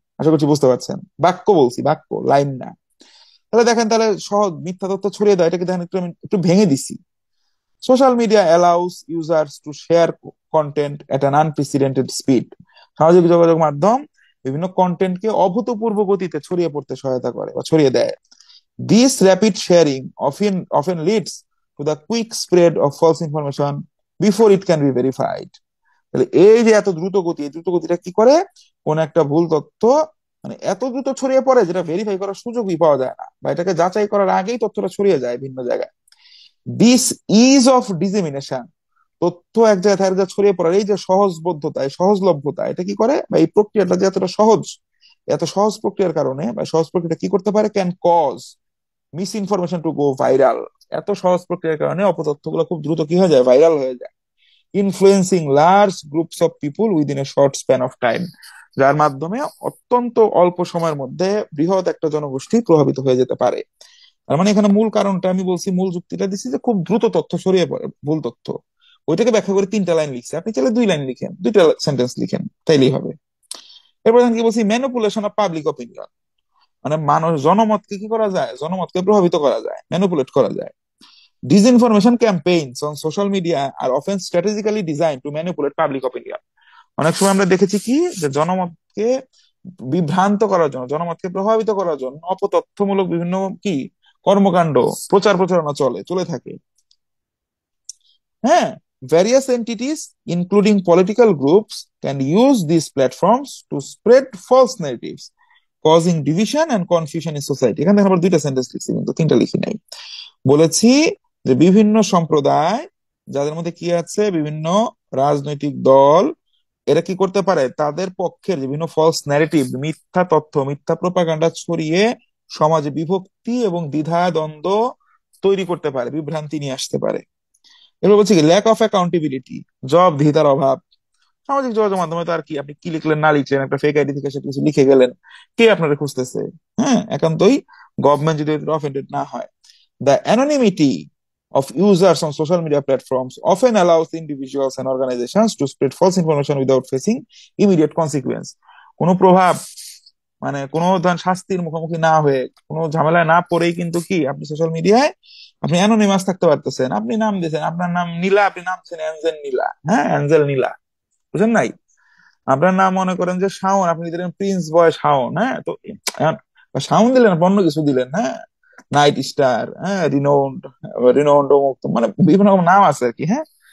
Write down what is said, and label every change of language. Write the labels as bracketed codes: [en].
[bn] আশা করছি বুঝতে পারছেন, বাক্য বলছি, বাক্য, লাইন না। তাহলে দেখেন, তাহলে সহজ মিথ্যা তথ্য ছড়িয়ে দেয়, এটাকে দেখেন একটু আমি একটু ভেঙে দিছি। [en] social media allows users to share content at an unprecedented speed, [bn] সামাজিক যোগাযোগ মাধ্যম বিভিন্ন কন্টেন্টকে অভূতপূর্ব গতিতে ছড়িয়ে পড়তে সহায়তা করে বা ছড়িয়ে দেয়। [en] This rapid sharing often leads to the quick spread of false information before it can be verified. [bn] তাহলে এই যে এত দ্রুত গতি, এই দ্রুত গতিটা কি করে? কোন একটা ভুল তথ্য মানে এত দ্রুত ছড়িয়ে পড়ে যেটা ভেরিফাই করার সুযোগই পাওয়া যায় না, বা এটাকে যাচাই করার আগেই তথ্যটা ছড়িয়ে যায় ভিন্ন জায়গায়। [en] this is of dissemination, [bn] তথ্য এক জায়গায় থেকে আরেক জায়গায় ছড়িয়ে পড়ার এই যে সহজবোধ্যতা, এই সহজলভ্যতা, এটা কি করে, বা এই প্রক্রিয়াটা যে এতটা সহজ, এত সহজ প্রক্রিয়ার কারণে, বা সহজ প্রক্রিয়াটা কি করতে পারে, [en] Can cause misinformation to go viral. [bn] এত সহজ প্রক্রিয়ার কারণে অপতথ্যগুলো খুব দ্রুত কি হয়ে যায়, ভাইরাল হয়ে যায়। [en] influencing large groups of people within a short span of time, [bn] যার মাধ্যমে অত্যন্ত অল্প সময়ের মধ্যে বৃহৎ একটা জনগোষ্ঠী প্রভাবিত হয়ে যেতে পারে। তার মানে এখানে মূল কারণটা আমি বলছি, মূল যুক্তিটা দিচ্ছি যে খুব দ্রুত তথ্য ছড়িয়ে পড়ে, ভুল তথ্য। ওইটাকে ব্যাখ্যা করে তিনটা লাইন লিখছে, আপনি চাইলে দুই লাইন লিখেন, দুইটা সেন্টেন্স লিখেন, তাইলেই হবে। এরপর আমি কি বলছি, [en] manipulation of public opinion, [bn] মানে মানুষ জনমতকে কি করা যায়, জনমতকে প্রভাবিত করা যায়, ম্যানিপুলেট করা যায়। [en] Disinformation campaigns on social media are often strategically designed to manipulate public opinion. [bn] অনেক সময় আমরা দেখেছি কি, যে জনমতকে বিভ্রান্ত করার জন্য, জনমতকে প্রভাবিত করার জন্য অপতথ্যমূলক বিভিন্ন কি কর্মকাণ্ড, প্রচার প্রচারণা চলে থাকে। [en] হ্যাঁ, various entities including political groups can use these platforms to spread false narratives causing division and confusion in society। [bn] এখানে দেখেন আবার দুইটা সেন্টেন্স লিখছি, কিন্তু তিনটা লিখি নাই। বলেছি যে বিভিন্ন সম্প্রদায়, যাদের মধ্যে কি আছে, বিভিন্ন রাজনৈতিক দল, এরা কি করতে পারে, তাদের পক্ষের বিভিন্ন ফলস ন্যারেটিভ, মিথ্যা তথ্য, মিথ্যা প্রোপাগান্ডা ছড়িয়ে সমাজে বিভক্তি এবং দ্বিধা দ্বন্দ্ব তৈরি করতে পারে, বিভ্রান্তি নিয়ে আসতে পারে। এবার বলছে কি, [en] lack of accountability, [bn] জবাবদিহিতার অভাব। সামাজিক যোগাযোগ মাধ্যমে তো আর কি, আপনি কি লিখলেন না লিখলেন, একটা ফেক আইডি থেকে সে কিছু লিখে গেলেন, কে আপনারা খুঁজতেছে? হ্যাঁ, একান্তই গভর্নমেন্ট যদি অফেন্ডেড না হয়। [en] The anonymity of users on social media platforms often allows individuals and organizations to spread false information without facing immediate consequence. [bn] কোনো প্রভাব, মানে কোনো ধরেন শাস্তির মুখোমুখি না হয়ে, কোনো ঝামেলায় না পড়েই কিন্তু কি আপনি সোশ্যাল মিডিয়ায় আপনি অ্যানোনিমাস থাকতে পারতেছেন। আপনি নাম দিয়েছেন, আপনার নাম নীলা, আপনি নাম দিয়েছেন অ্যাঞ্জেল নীলা, হ্যাঁ অ্যাঞ্জেল নীলা, বুঝেন নাই? আপনার নাম মনে করেন যে শাওন, আপনি দিলেন প্রিন্স বয় শাওন, হ্যাঁ তো এখন শাওন দিলেন, আপনি অন্য কিছু দিলেন, হ্যাঁ নাইট স্টার, হ্যাঁ রিনোন্ড, রিনোন্ড মানে বিভিন্ন রকম নাম আছে আর কি, হ্যাঁ।